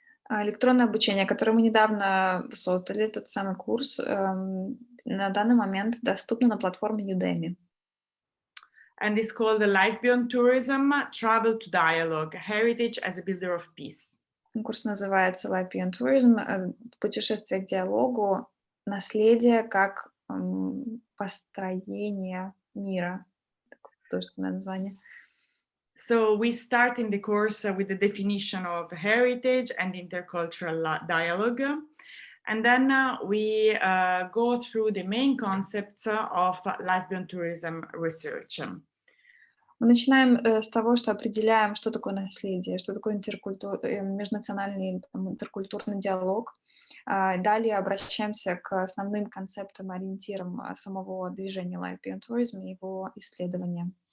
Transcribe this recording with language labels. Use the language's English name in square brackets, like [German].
[Russian] Электронное обучение, которое мы недавно создали, тот самый курс, на данный момент доступно на платформе Udemy. [English] And it's called the Life Beyond Tourism, Travel to Dialogue, Heritage as a Builder of Peace. [Russian] Курс называется Life Beyond Tourism, путешествие к диалогу, наследие как построение мира. Художественное название. [English] So we start in the course with the definition of heritage and intercultural dialogue. And then we go through the main concepts of life beyond tourism research. [Russian] Мы начинаем с того, что определяем, что такое наследие, что такое межнациональный интеркультурный диалог. Далее обращаемся к основным концептам, ориентирам самого движения Life Beyond Tourism и его исследования.